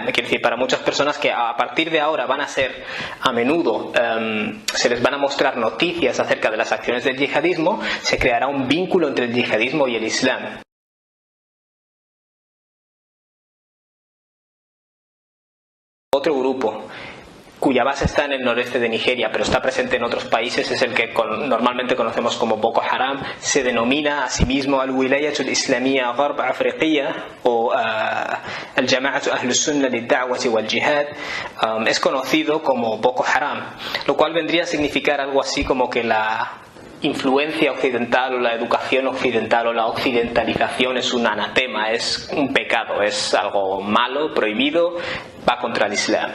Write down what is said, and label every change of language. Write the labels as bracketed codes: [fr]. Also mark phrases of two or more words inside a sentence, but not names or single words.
[es] Quiere decir, para muchas personas que a partir de ahora van a ser a menudo, se les van a mostrar noticias acerca de las acciones del yihadismo, se creará un vínculo entre el yihadismo y el islam. Otro grupo cuya base está en el noreste de Nigeria, pero está presente en otros países, es el que normalmente conocemos como Boko Haram. Se denomina a sí mismo Al-Wilayat al-Islamiyya Gharb Afriqiya o Al-Jama'at Ahl-Sunnah lid-Da'wah wal-Jihad. Es conocido como Boko Haram, lo cual vendría a significar algo así como que la influencia occidental o la educación occidental o la occidentalización es un anatema, es un pecado, es algo malo, prohibido, va contra el Islam.